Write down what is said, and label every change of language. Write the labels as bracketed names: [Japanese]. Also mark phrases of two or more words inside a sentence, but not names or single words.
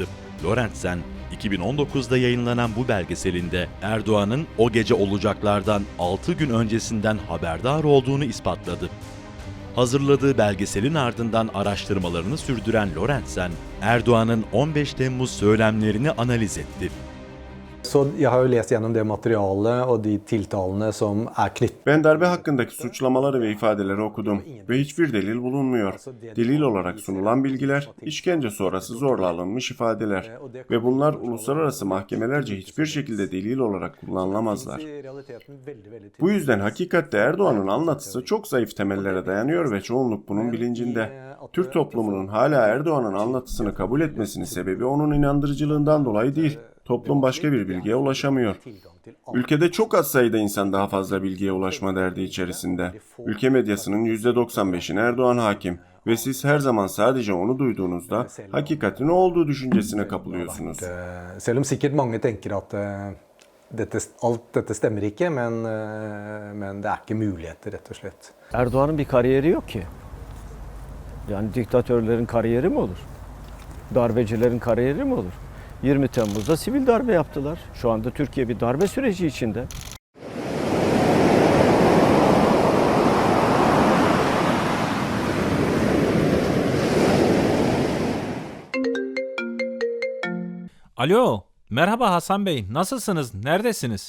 [Turkish] Lorentzen, 2019'da yayınlanan bu belgeselinde Erdoğan'ın o gece olacaklardan 6 gün öncesinden haberdar olduğunu ispatladı. Hazırladığı belgeselin ardından araştırmalarını sürdüren Lorentzen, Erdoğan'ın 15 Temmuz söylemlerini analiz etti. [Swedish] Så jag har ju läst igenom det materialet och de tilltalene som är knytt. [Turkish] Ben darbe hakkındaki suçlamaları ve ifadeleri okudum ve hiçbir delil bulunmuyor. Delil olarak sunulan bilgiler, işkence sonrası zorla alınmış ifadeler ve bunlar uluslararası mahkemelerce hiçbir şekilde delil olarak kullanılamazlar. Bu yüzden hakikatte Erdoğan'ın anlatısı çok zayıf temellere dayanıyor ve çoğunluk bunun bilincinde. Türk toplumunun hala Erdoğan'ın anlatısını kabul etmesinin sebebi onun inandırıcılığından dolayı değil. Toplum başka bir bilgiye ulaşamıyor. Ülkede çok az sayıda insan daha fazla bilgiye ulaşma derdi içerisinde. Ülke medyasının %95'ine Erdoğan hakim ve siz her zaman sadece onu duyduğunuzda hakikatin o olduğu düşüncesine kapılıyorsunuz. [Norwegian] Selv om sikkert mange tenker at alt dette stemmer ikke, men det er ikke muligheter rett og slett. [Turkish] Erdoğan'ın bir kariyeri yok ki. Yani diktatörlerin kariyeri mi olur? Darbecilerin kariyeri mi olur? 20 Temmuz'da sivil darbe yaptılar. Şu anda Türkiye bir darbe süreci içinde. Alo, merhaba Hasan Bey, nasılsınız, neredesiniz?